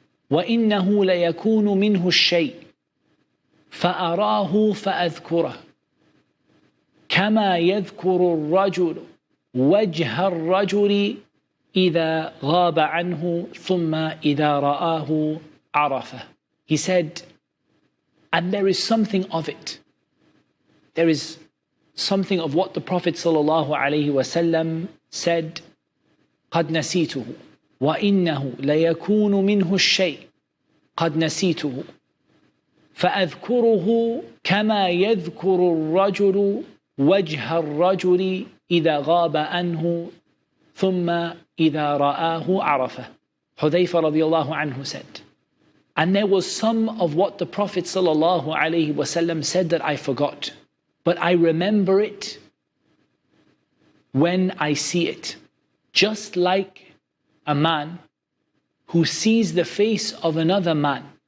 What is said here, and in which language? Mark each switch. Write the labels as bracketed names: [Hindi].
[Arabic] وَإِنَّهُ لَيَكُونُ مِنْهُ الشَّيْء فَأَرَاهُ فَأَذْكُرَهُ كَمَا يَذْكُرُ الرَّجُلُ وَجْهَ الرَّجُلِ إِذَا غَابَ عَنْهُ ثُمَّ إِذَا رَآهُ عَرَفَهُ. [English] He said, and there is something of it. There is something of what the Prophet ﷺ said, [Arabic] قَدْ نَسِيتُهُ وَإِنَّهُ لَيَكُونُ مِنْهُ الشَّيْء قَدْ نَسِيتُهُ فَأَذْكُرُهُ كَمَا يَذْكُرُ الرَّجُلُ وَجْهَ الرَّجُلِ إِذَا غَابَ عَنْهُ ثُمَّ إِذَا رَآهُ عَرَفَهُ. [English] Hudhayfa radiallahu anhu said, and there was some of what the Prophet ﷺ said that I forgot, but I remember it when I see it. Just like a man who sees the face of another man.